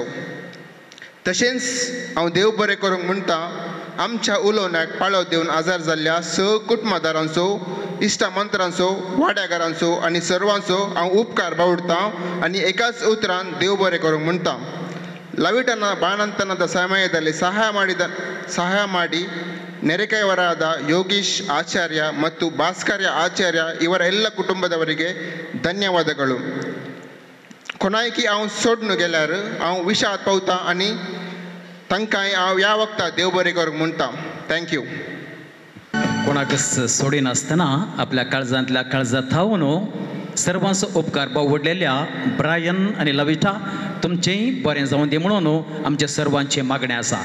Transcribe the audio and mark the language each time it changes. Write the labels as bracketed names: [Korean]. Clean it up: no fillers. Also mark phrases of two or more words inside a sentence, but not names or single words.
[Konkani] तशेंच हांव देव बरें करूंक म्हणटा आमच्या उलोवण्याक पाळो दिवन आजार जाल्ल्या कुटुंबदारांचो इश्टमंत्रांचो वाड्याकारांचो आनी सर्वांचो हांव उपकार बावडटां आनी एकाच उतरान देव बरें करूंक म्हणटा. [Kannada] लाविटाನ ಬಾಣಂತನದ ಸಮಯದಲ್ಲಿ ಸಹಾಯ ಮಾಡಿ ನೆರೆಕೈವರಾದ ಯೋಗೀಶ್ ಆಚಾರ್ಯ ಮತ್ತು ಭಾಸ್ಕರ್ಯ ಆಚಾರ್ಯ ಇವರ ಎಲ್ಲ ಕುಟುಂಬದವರಿಗೆ ಧನ್ಯವಾದಗಳು. [Konkani] कोणायकी हांव सोडून गेल्यार हांव विशाद पावता आनी तांकांय हांव ह्या वक्ता देव बरें करूंक म्हणटा. [English] थँक्यू. [Konkani] कोणाकच सोडिनासतना आपल्या काळजांतल्या काळजांत थावून सर्वांचो उपकार बावडलेल्या ब्रायन आनी लविटा तुमचेंय बरें जावन दी म्हणून आमचे सर्वांचे मागणें आसा.